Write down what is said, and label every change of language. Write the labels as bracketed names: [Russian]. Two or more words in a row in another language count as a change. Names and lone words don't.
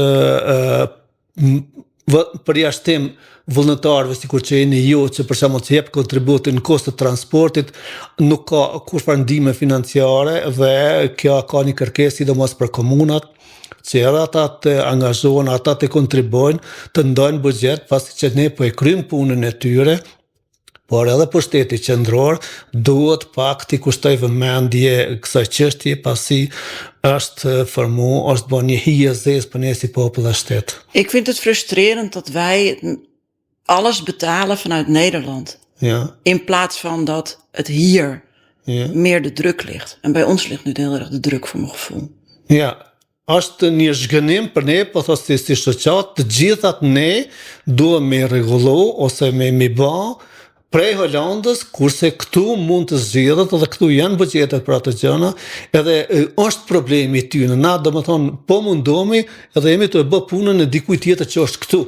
[Albanian] përjashtim vullnetarëve sikur që jeni ju që për shembull që jep kontributin në kosto të transportit, nuk ka kurrë ndihmë financiare dhe kjo ka një kërkesë sidomos për komunat që edhe ata të angazhohen, ata të kontribuojnë, të ndajnë buxhet pasi që ne po e kryjmë punën e tyre. Por edhe për shteti qendror duhet pak t'i kushtoj vëmendje kësaj çështje pasi është është bërë një hije zezë për ne si popull e shtet. [Dutch] Ik vind het frustrerend dat wij alles betalen vanuit Nederland. Ja. In plaats van dat het hier meer de druk ligt. En bij ons ligt nu heel erg de druk voor mijn gevoel. Ja. [Albanian] Është një zhgënim për ne, po thosë si shoqat, të gjithat ne duhem me rregullu ose me bë prej Holandës, kurse këtu mund të zgjidhet edhe këtu janë buxhetet për ato gjëra, edhe është problemi i tyre. Na domethënë po mundohemi edhe jemi të bë punën e dikujt tjetër që është këtu.